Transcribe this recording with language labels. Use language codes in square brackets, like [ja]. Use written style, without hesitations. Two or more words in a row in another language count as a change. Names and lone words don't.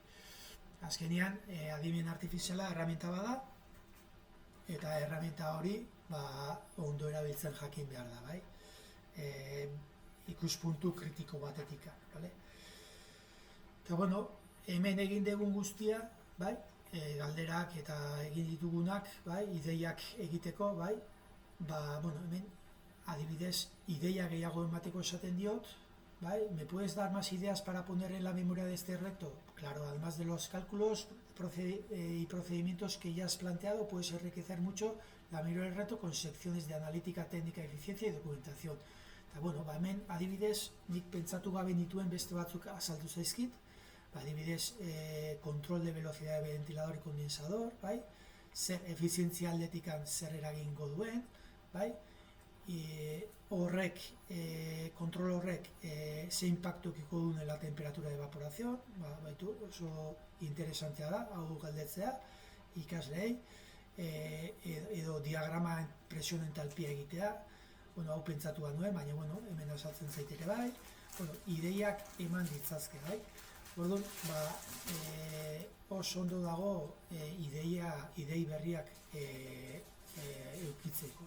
[eu] Azkenean, adimen artifiziala erraminta bada, eta erraminta hori ondo erabiltzen jakin behar da, bai, ikuspuntu kritiko batetik, bale? Eta bueno, hemen egin dugun guztia, bai, galderak eta egin ditugunak, bai, ideiak egiteko, bai, bueno, hemen adibidez, ideia gehiago emateko esaten diot, [es] ¿vale? ¿Me puedes dar más ideas para poner en la memoria de este reto? Claro, además de los cálculos y procedimientos que ya has planteado, puedes enriquecer mucho la memoria del reto con secciones de analítica, técnica, eficiencia y documentación. [eu] Eta, bueno, hemen adibidez, nik pentsatu gabe nituen beste batzuk azaldu zaizkit, adibidez, [es] control de velocidad de ventilador y condensador, [eu] bai? Zer efizientzia aldetikan zer eragingo duen, bai? Kontrol horrek ze impacto ukiko duen [es] la temperatura de evaporación, [eu] baitu oso interesantea da, hau galdetzea, ikasleei, edo diagrama presion entalpia egitea, bueno, hau pentsatu nuen, baina bueno, hemen azaltzen zaiteke bai, bueno, ideiak eman ditzazke, bai. Orduan, oso ondo dago idei berriak eukitzeko.